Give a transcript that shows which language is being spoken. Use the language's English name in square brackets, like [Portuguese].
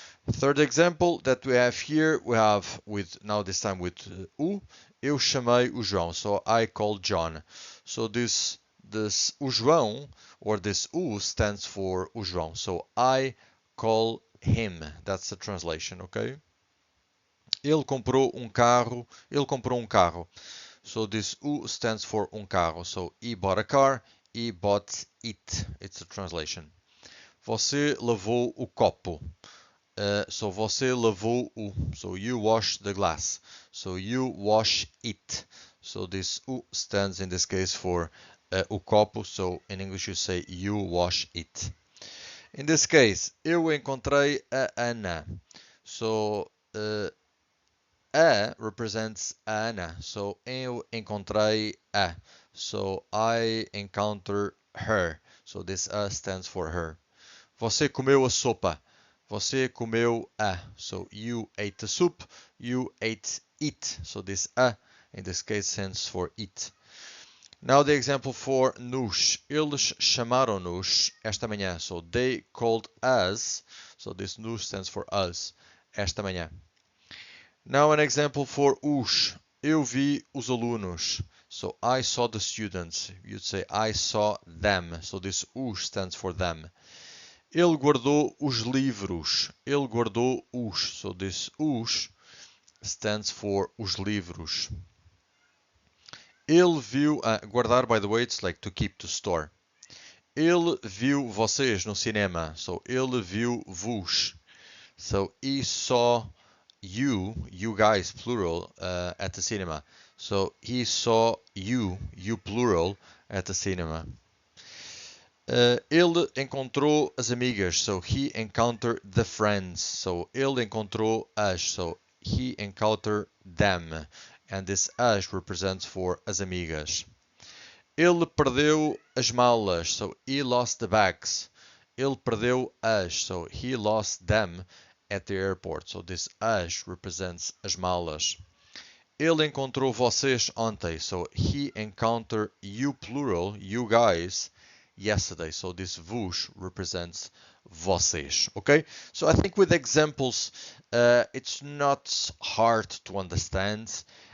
[English] Third example that we have here, we have with now this time with u, [Portuguese] eu chamei o João, [English] so I called John. So this o João, or this u, stands for o João. So I call him. That's the translation, okay? [Portuguese] Ele comprou um carro. Ele comprou um carro. [English] So this u stands for um carro. So he bought a car. He bought it. It's a translation. [Portuguese] Você lavou o copo. So você lavou o. [English] So you wash the glass. So you wash it. So this u stands in this case for o copo. So in English you say you wash it. In this case, [Portuguese] eu encontrei a Ana. [English] So a represents Ana. So [Portuguese] eu encontrei a. [English] So I encounter her. So this a stands for her. [Portuguese] Você comeu a sopa. Você comeu a. [English] So you ate the soup. You ate it. So this a in this case stands for it. Now the example for nos. [Portuguese] Eles chamaram-nos esta manhã. [English] So they called us. So this nos stands for us. [Portuguese] Esta manhã. [English] Now an example for os. [Portuguese] Eu vi os alunos. [English] So I saw the students. You'd say I saw them. So this os stands for them. [Portuguese] Ele guardou os livros. Ele guardou os. [English] So this os stands for os livros. [Portuguese] Ele viu. [English] Guardar, by the way, it's like to keep, to store. [Portuguese] Ele viu vocês no cinema. [English] So [Portuguese] ele viu vos. [English] So he saw you guys, plural, at the cinema. So he saw you plural, at the cinema. [Portuguese] Ele encontrou as amigas. [English] So he encountered the friends. So [Portuguese] ele encontrou as. [English] So he encountered them. And this as represents for as amigas. [Portuguese] Ele perdeu as malas. [English] So he lost the bags. [Portuguese] Ele perdeu as. [English] So he lost them at the airport. So this as represents as malas. [Portuguese] Ele encontrou vocês ontem. [English] So he encountered you plural, you guys, yesterday. So this vos represents vocês. Okay? So I think with examples, it's not hard to understand.